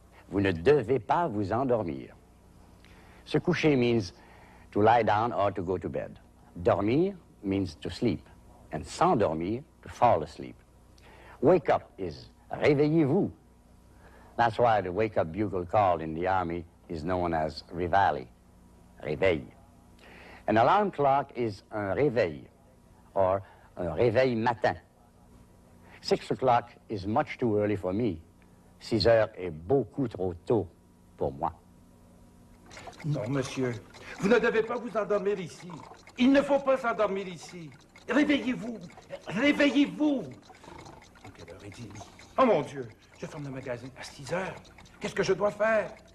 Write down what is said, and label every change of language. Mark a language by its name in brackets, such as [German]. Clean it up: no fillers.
[French] Vous ne devez pas vous endormir. [English] Se coucher means to lie down or to go to bed. Dormir means to sleep. And s'endormir, to fall asleep. Wake up is réveillez-vous. That's why the wake-up bugle call in the Army is known as réveille, réveil. An alarm clock is un réveil, or un réveil matin. 6 o'clock is much too early for me. [French] 6 heures est beaucoup trop tôt pour moi. Non, monsieur. Vous ne devez pas vous endormir ici. Il ne faut pas s'endormir ici. Réveillez-vous. Réveillez-vous. Quelle heure est-il? Oh, mon Dieu. Je ferme le magasin à 6 heures. Qu'est-ce que je dois faire?